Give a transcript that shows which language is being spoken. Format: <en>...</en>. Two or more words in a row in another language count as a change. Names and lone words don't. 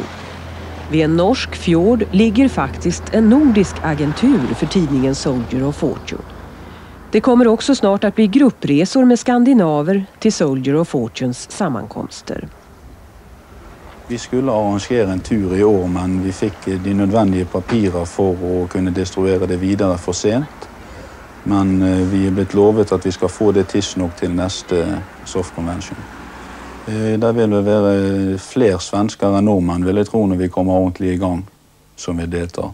<sv>Vid en norsk fjord ligger faktiskt en nordisk agentur för tidningen Soldier of Fortune. Det kommer också snart att bli gruppresor med skandinaver till Soldier of Fortunes sammankomster.</sv> <no>Vi skulle arrangera en tur i år, men vi fick de nødvendige papirer for å kunne distribuere det videre for sent. Men vi er blitt lovet at vi skal få det tidsnok til neste SOF Convention. Det vil være flere svensker enn nordmenn, vil jeg tro, når vi kommer ordentlig i gang, som vi deltar.</no>